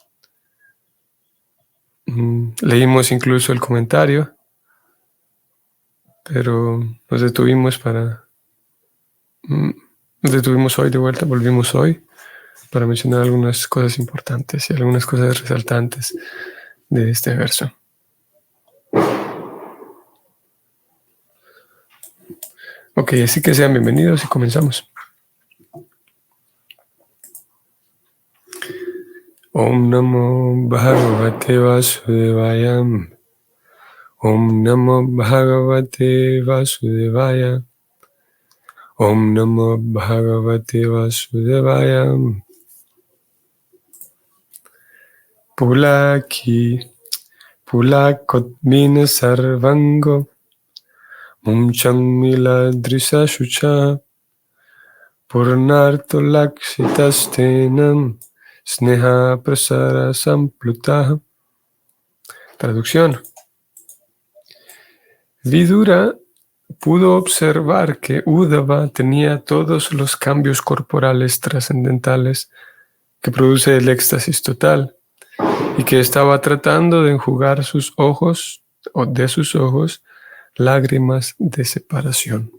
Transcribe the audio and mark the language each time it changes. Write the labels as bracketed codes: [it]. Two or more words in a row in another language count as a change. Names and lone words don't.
[es] Leímos incluso el comentario, pero nos detuvimos hoy de vuelta, volvimos hoy para mencionar algunas cosas importantes y algunas cosas resaltantes de este verso. Ok, así que sean bienvenidos y comenzamos. [sa] Om Namo Bhagavate Vasudevaya. Om Namo Bhagavate Vasudevaya. Om Namo Bhagavate Vasudevaya. Pulakotmina Sarvango. Mumchang Miladrisa Shucha. Purnarto Laksitastenam. Sneha Prasara Samplutaha. [es] Traducción. Vidura pudo observar que Uddhava tenía todos los cambios corporales trascendentales que produce el éxtasis total y que estaba tratando de enjugar sus ojos o de sus ojos lágrimas de separación.